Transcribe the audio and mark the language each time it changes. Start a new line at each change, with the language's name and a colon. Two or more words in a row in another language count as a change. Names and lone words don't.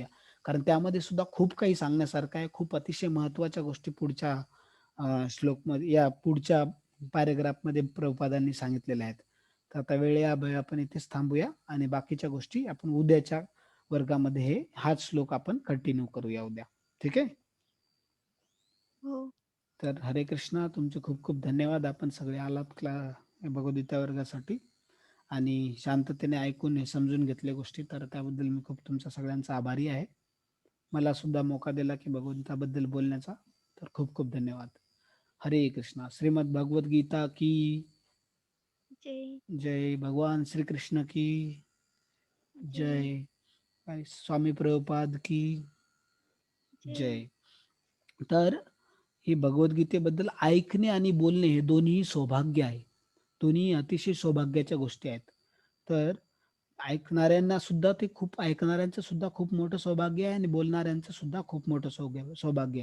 Marathi: कारण त्यामध्ये सुद्धा खूप काही सांगण्यासारखं आहे. खूप अतिशय महत्त्वाच्या गोष्टी पुढच्या श्लोकमध्ये या पुढच्या पॅराग्राफमध्ये प्रभुपादांनी सांगितलेल्या आहेत. तर आता वेळेअभावी आपण इथेच थांबूया आणि बाकीच्या गोष्टी आपण उद्याच्या वर्गामध्ये हाच श्लोक आपण कंटिन्यू करूया उद्या. ठीक आहे? हो. तर हरे कृष्णा. तुमचे खूप खूप धन्यवाद. आपण सगळे आलात भगवद्गीता वर्गासाठी आणि शांततेने ऐकून हे समजून घेतल्या गोष्टी. तर त्याबद्दल मी खूप तुमचा सगळ्यांचा आभारी आहे. मला सुद्धा मोका दिला की भगवंताबद्दल बोलण्याचा. तर खूप खूप धन्यवाद. हरे कृष्णा.
Hindi: श्रीमद भगवद गीता की जय. जय. भगवान श्री कृष्ण की जय. जय. स्वामी प्रभुपाद की जय. जय.
Marathi: तर हे भगवद्गीतेबद्दल ऐकणे आणि बोलणे हे दोन्ही सौभाग्य आहे. दोन्ही अतिशय सौभाग्याच्या गोष्टी आहेत. तर ऐकणाऱ्यांना सुद्धा ते खूप ऐकणाऱ्यांचं सुद्धा खूप मोठं सौभाग्य आहे आणि बोलणाऱ्यांचं सुद्धा खूप मोठं सौभाग्य आहे.